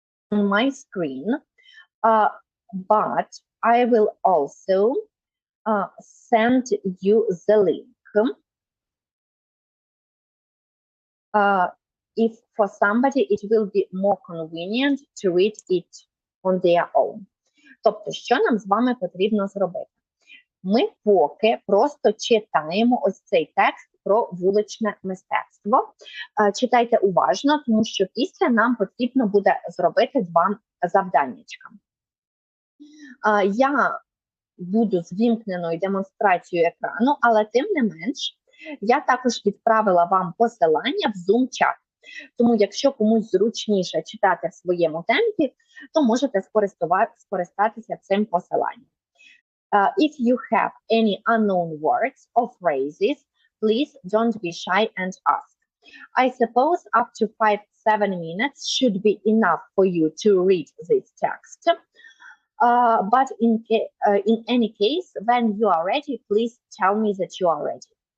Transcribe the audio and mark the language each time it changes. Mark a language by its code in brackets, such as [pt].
[en] On my screen, but I will also send you the link. If for somebody it will be more convenient to read it on their own. [uk] Тобто, що нам з вами потрібно зробити? Ми поки просто читаємо ось цей текст про вуличне мистецтво. Читайте уважно, тому що після нам потрібно буде зробити два завданнячка. Я буду з вімкненою демонстрацією екрану, але тим не менш, я також відправила вам посилання в Zoom-чат. Тому, якщо комусь зручніше читати в своєму темпі, то можете скористатися цим посиланням. [en] If you have any unknown words or phrases, please don't be shy and ask. I suppose up to 5-7 minutes should be enough for you to read this text. But in any case, when you are ready, please tell me that you are ready.